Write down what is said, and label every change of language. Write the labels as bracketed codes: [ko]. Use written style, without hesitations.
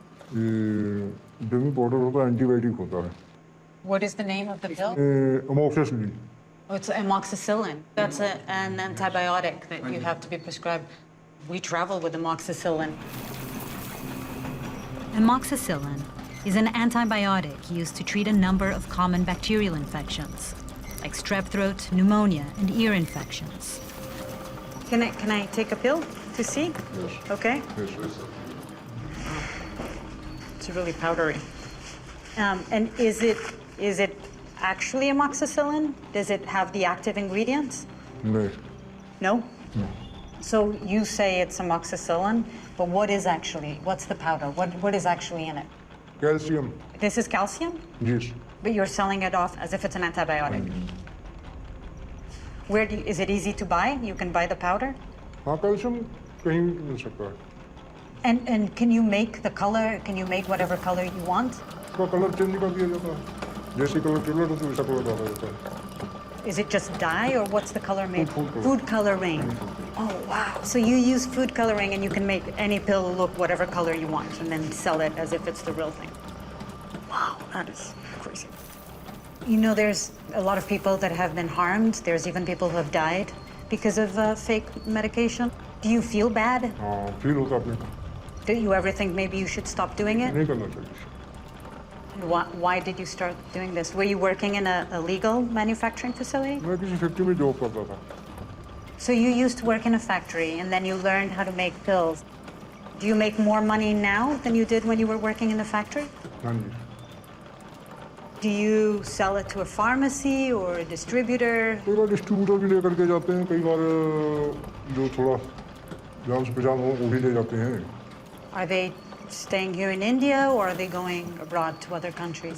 [en] This powder [hi] होता है antibiotic होता है. [en] What is the name of the pill? Amoxicillin. Oh, it's amoxicillin. That's an antibiotic that you have to be prescribed. We travel with amoxicillin. Amoxicillin is an antibiotic used to treat a number of common bacterial infections, like strep throat, pneumonia, and ear infections. Can I take a pill to see? Yes. Okay. Yes, yes. It's really powdery. And is it actually amoxicillin? Does it have the active ingredients? No. No? No. So you say it's amoxicillin, but what's the powder? What is actually in it? Calcium. This is calcium? Yes. But you're selling it off as if it's an antibiotic. Is it easy to buy? You can buy the powder? [hi] हाँ calcium कहीं मिल सकता है. [en] And can you make the color? Can you make whatever color you want? [hi] उसका colour change कर दिया जाता है. जैसे कलर चॉकलेट होता है वैसा कलर डाला जाता है. [en] Is it just dye or what's the color made? Food coloring. Oh, wow. So you use food coloring and you can make any pill look whatever color you want and then sell it as if it's the real thing. Wow, that is crazy. You know, there's a lot of people that have been harmed. There's even people who have died because of fake medication. Do you feel bad? [hi] हाँ feel होता है अपने. [en] Do you ever think maybe you should stop doing it? [hi] नहीं करना चाहिए. [en] Why did you start doing this? Were you working in a legal manufacturing facility? [hi] मैं किसी factory में जॉब करता था. [en] So you used to work in a factory and then you learned how to make pills. Do you make more money now than you did when you were working in the factory? [hi] हाँ जी. [en] Do you sell it to a pharmacy or a distributor? [hi] कई बार distributor भी लेकर के जाते हैं. कई बार जो थोड़ा जान से पहचान हो वो भी ले जाते हैं. [en] Are they staying here in India or are they going abroad to other countries?